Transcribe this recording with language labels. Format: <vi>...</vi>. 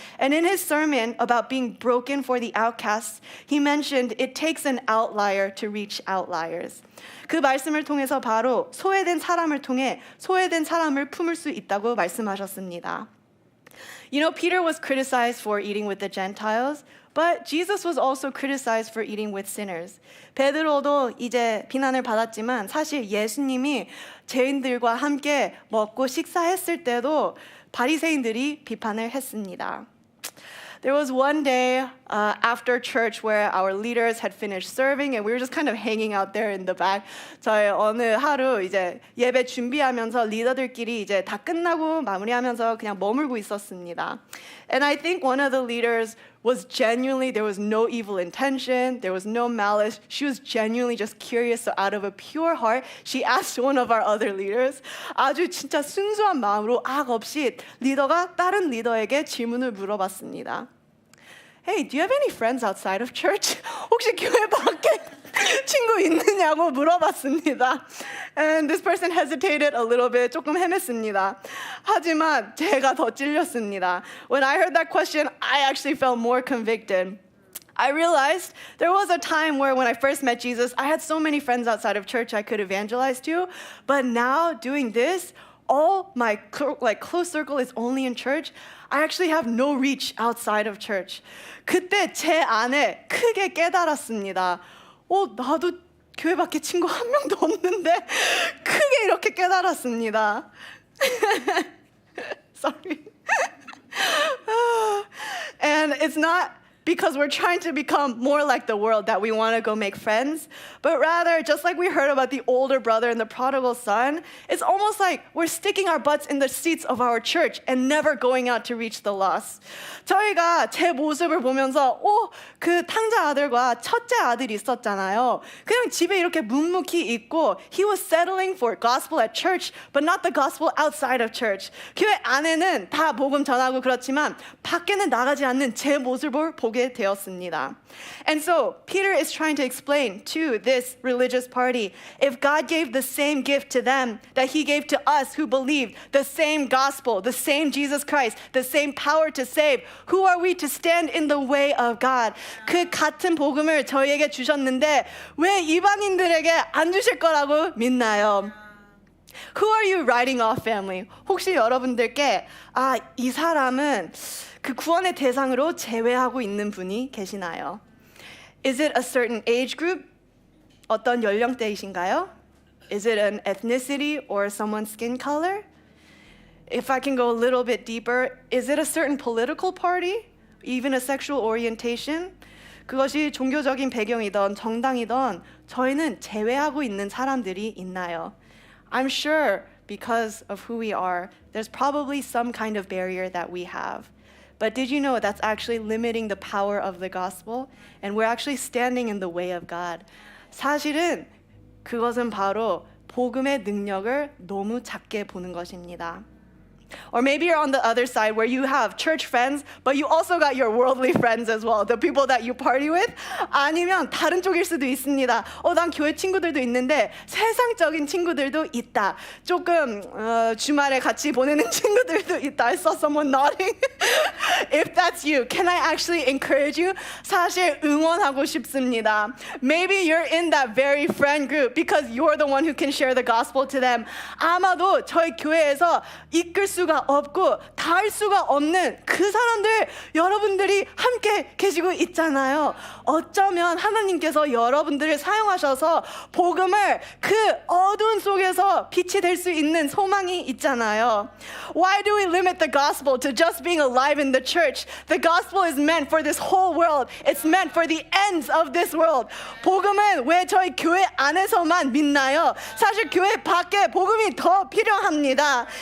<en>And in his sermon about being broken for the outcasts, he mentioned it takes an outlier to reach outliers.</en> <ko>그 말씀을 통해서 바로 소외된 사람을 통해 소외된 사람을 품을 수 있다고 말씀하셨습니다.</ko> <en>You know, Peter was criticized for eating with the Gentiles. But Jesus was also criticized for eating with sinners.</en> <ko>베드로도 이제 비난을 받았지만 사실 예수님이 죄인들과 함께 먹고 식사했을 때도 바리새인들이 비판을 했습니다.</ko> <en>There was one day after church where our leaders had finished serving and we were just kind of hanging out there in the back.</en> <ko>저희 어느 하루 이제 예배 준비하면서 리더들끼리 이제 다 끝나고 마무리하면서 그냥 머물고 있었습니다.</ko> <en>And I think one of the leaders was genuinely, there was no evil intention, there was no malice. She was genuinely just curious. So out of a pure heart, she asked one of our other leaders.</en> <ko>아주 진짜 순수한 마음으로 악 없이 리더가 다른 리더에게 질문을 물어봤습니다.</ko> <en>Hey, do you have any friends outside of church?</en> <ko>혹시 교회 밖에 친구 있느냐고 물어봤습니다.</ko> <en>And this person hesitated a little bit.</en> <ko>조금 헤맸습니다. 하지만 제가 더 찔렸습니다.</ko> <en>When I heard that question, I actually felt more convicted. I realized there was a time where when I first met Jesus, I had so many friends outside of church I could evangelize to. But now doing this, all my close circle is only in church. I actually have no reach outside of church.</en> <ko>그때 제 안에 크게 깨달았습니다. 나도 교회 밖에 친구 한 명도 없는데 크게 이렇게 깨달았습니다.</ko> <en>Sorry. And it's not because we're trying to become more like the world that we want to go make friends, but rather, just like we heard about the older brother and the prodigal son, it's almost like we're sticking our butts in the seats of our church and never going out to reach the lost.</en> <ko>저희가 제 모습을 보면서 그 탕자 아들과 첫째 아들이 있었잖아요. 그냥 집에 이렇게 묵묵히 있고</ko> <en>he was settling for gospel at church, but not the gospel outside of church.</en> <ko>교회 안에는 다 복음 전하고 그렇지만 밖에는 나가지 않는 제 모습을 보게 나오게 되었습니다.</ko> <en>And so Peter is trying to explain to this religious party, if God gave the same gift to them that he gave to us who believed the same gospel, the same Jesus Christ, the same power to save, who are we to stand in the way of God?</en> <ko>그 같은 복음을 저희에게 주셨는데 왜 이방인들에게 안 주실 거라고 믿나요?</ko> <en>Who are you writing off, family?</en> <ko>혹시 여러분들께 이 사람은 그 구원의 대상으로 제외하고 있는 분이 계시나요?</ko> <en>Is it a certain age group?</en> <ko>어떤 연령대이신가요?</ko> <en>Is it an ethnicity or someone's skin color? If I can go a little bit deeper, is it a certain political party? Even a sexual orientation?</en> <ko>그것이 종교적인 배경이던 정당이던 저희는 제외하고 있는 사람들이 있나요?</ko> <en>I'm sure because of who we are, there's probably some kind of barrier that we have. But did you know that's actually limiting the power of the gospel? And we're actually standing in the way of God.</en> <ko>사실은 그것은 바로 복음의 능력을 너무 작게 보는 것입니다.</ko> <en>Or maybe you're on the other side where you have church friends, but you also got your worldly friends as well, the people that you party with.</en> <ko>아니면 다른 쪽일 수도 있습니다. 난 교회 친구들도 있는데 세상적인 친구들도 있다. 조금 주말에 같이 보내는 친구들도 있다.</ko> <en>I saw someone nodding. If that's you, can I actually encourage you?</en> <ko>사실 응원하고 싶습니다.</ko> <en>Maybe you're in that very friend group because you're the one who can share the gospel to them.</en> <ko>아마도 저희 교회에서 이끌 수가 없고 닿을 수가 없는 그 사람들 여러분들이 함께 계시고 있잖아요. 어쩌면 하나님께서 여러분들을 사용하셔서 복음을 그 어두운 속에서 빛이 될 수 있는 소망이 있잖아요.</ko> <en>Why do we limit the gospel to just being alive in the church? The gospel is meant for this whole world. It's meant for the ends of this world.</en> <ko>복음은 왜 저희 교회 안에서만 믿나요? 사실 교회 밖에 복음이 더 필요합니다.</ko>